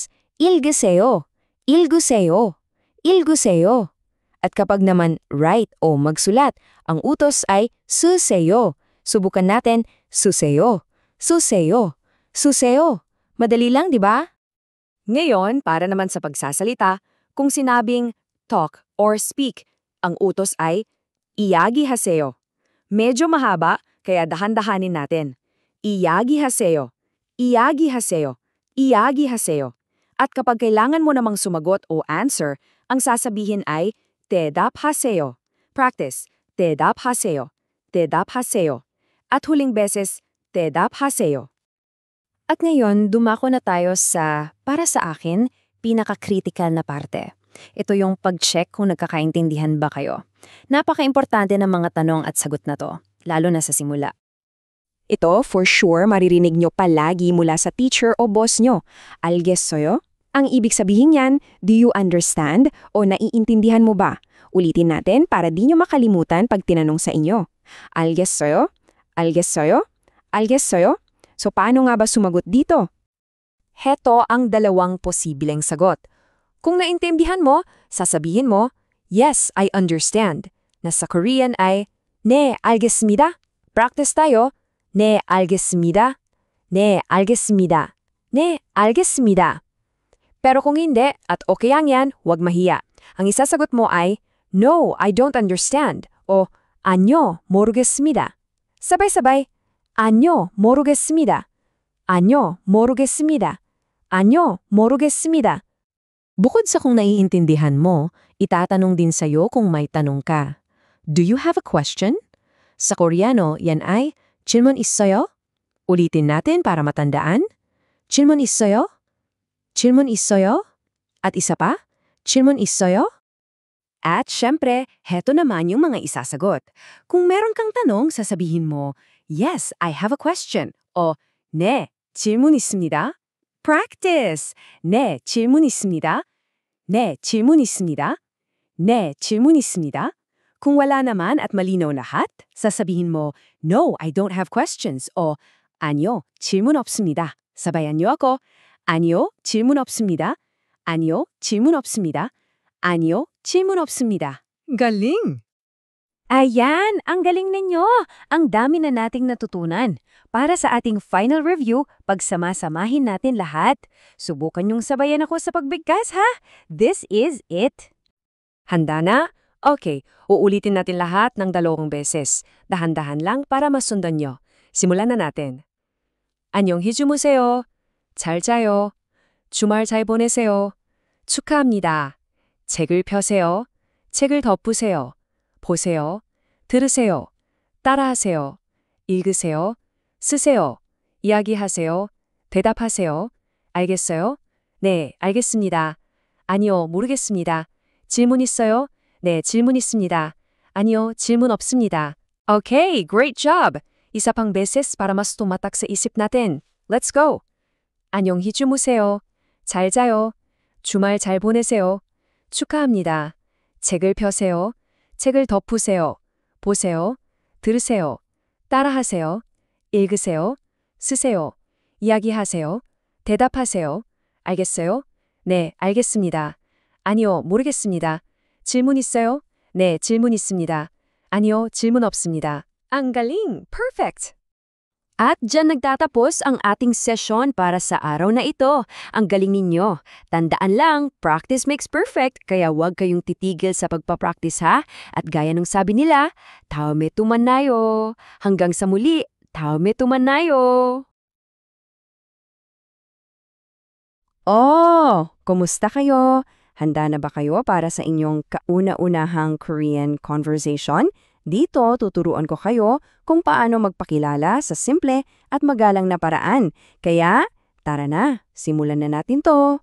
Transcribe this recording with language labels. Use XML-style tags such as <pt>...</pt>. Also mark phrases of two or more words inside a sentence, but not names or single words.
<ko>읽으세요. 읽으세요. 읽으세요.</ko> <tl>At kapag naman write o magsulat, ang utos ay suseo. Subukan natin suseo. Suseo. Suseo. Madali lang, di ba? Ngayon, para naman sa pagsasalita, kung sinabing</tl> <en>talk or speak,</en> <tl>ang utos ay iyagihaseo. Medyo mahaba, kaya dahan-dahanin natin.</tl> <ko>이야기하세요. 이야기하세요. Iyagihaseo.</ko> <tl>At kapag kailangan mo namang sumagot o answer, ang sasabihin ay 대답하세요.</tl> <ko>Practice. 대답하세요. 대답하세요.</ko> <tl>At huling beses, 대답하세요. At ngayon, dumako na tayo sa, para sa akin, pinaka-critical na parte. Ito yung pag-check kung nagkakaintindihan ba kayo. Napaka-importante ng mga tanong at sagot na to, lalo na sa simula. Ito,</tl> <en>for sure,</en> <tl>maririnig nyo palagi mula sa teacher o boss nyo. 알겠어요? Ang ibig sabihin yan,</tl> <en>do you understand</en> <tl>o naiintindihan mo ba? Ulitin natin para di nyo makalimutan pag tinanong sa inyo.</tl> <ko>알겠어요? 알겠어요? 알겠어요?</ko> <tl>So paano nga ba sumagot dito? Heto ang dalawang posibleng sagot. Kung naintindihan mo, sasabihin mo,</tl> <en>yes, I understand.</en> <tl>Na sa Korean ay,</tl> <ko>네, 알겠습니다.</ko> <tl>Practice tayo.</tl> <ko>네, 알겠습니다. 네, 알겠습니다. 네, 알겠습니다.</ko> <tl>Pero kung hindi at okay ang yan, huwag mahiya. Ang isasagot mo ay,</tl> <en>no, I don't understand.</en> <tl>O,</tl> <ko>아니요, 모르겠습니다.</ko> <tl>sabay-sabay,</tl> <ko>아니요, 모르겠습니다. 아니요, 모르겠습니다. 아니요, 모르겠습니다.</ko> <tl>Bukod sa kung naiintindihan mo, itatanong din sa'yo kung may tanong ka.</tl> <en>Do you have a question?</en> <tl>Sa Koreano, yan ay,</tl> <ko>질문 있어요?</ko> <tl>Ulitin natin para matandaan.</tl> <ko>질문 있어요? 질문 있어요?</ko> <tl>At isa pa,</tl> <ko>질문 있어요?</ko> <tl>At syempre, heto naman yung mga isasagot. Kung meron kang tanong, sasabihin mo,</tl> <en>yes, I have a question.</en> <tl>O,</tl> <ko>네, 질문 있습니다. Practice! 네, 질문 있습니다. 네, 질문 있습니다. 네, 질문 있습니다.</ko> <tl>Kung wala naman at malinaw lahat, sasabihin mo,</tl> <en>no, I don't have questions.</en> <tl>O,</tl> <ko>아니요, 질문 없습니다.</ko> <tl>Sabayan niyo ako.</tl> <ko>아니요, 질문 없습니다. 아니요, 질문 없습니다. 아니요, 질문 없습니다.</ko> <tl>Galing! Ayan, ang galing ninyo! Ang dami na nating natutunan. Para sa ating final review, pagsama-samahin natin lahat. Subukan niyong sabayan ako sa pagbigkas, ha?</tl> <en>This is it!</en> <tl>Handa na? Okay, uulitin natin lahat ng 2 beses. Dahan-dahan lang para masundan nyo. Simulan na natin.</tl> <ko>안녕히 주무세요. 잘 자요. 주말 잘 보내세요. 축하합니다. 책을 펴세요. 책을 덮으세요. 보세요. 들으세요. 따라하세요. 읽으세요. 쓰세요. 이야기하세요. 대답하세요. 알겠어요? 네, 알겠습니다. 아니요, 모르겠습니다. 질문 있어요? 네, 질문 있습니다. 아니요, 질문 없습니다.</ko> <en>Okay, great job!</en> <tl>Isa pang beses para mas tumatak sa isip natin.</tl> <en>Let's go!</en> <ko>안녕히 주무세요. 잘 자요. 주말 잘 보내세요. 축하합니다. 책을 펴세요. 책을 덮으세요. 보세요. 들으세요. 따라하세요. 읽으세요. 쓰세요. 이야기하세요. 대답하세요. 알겠어요? 네, 알겠습니다. 아니요, 모르겠습니다. 질문 있어요? 네, 질문 있습니다. 아니요, 질문 없습니다.</ko> <tl>Ang galing! Perfect! At dyan nagtatapos ang ating session para sa araw na ito. Ang galing ninyo. Tandaan lang,</tl> <en>practice makes perfect,</en> <tl>kaya huwag kayong titigil sa pagpapractice ha. At gaya ng sabi nila,</tl> <ko>다음에 또 만나요.</ko> <tl>Hanggang sa muli,</tl> <ko>다음에 또 만나요.</ko> <tl>Oh, kumusta kayo? Handa na ba kayo para sa inyong kauna-unahang</tl> <en>Korean conversation?</en> <tl>Dito, tuturuan ko kayo kung paano magpakilala sa simple at magalang na paraan. Kaya, tara na, simulan na natin to.</tl>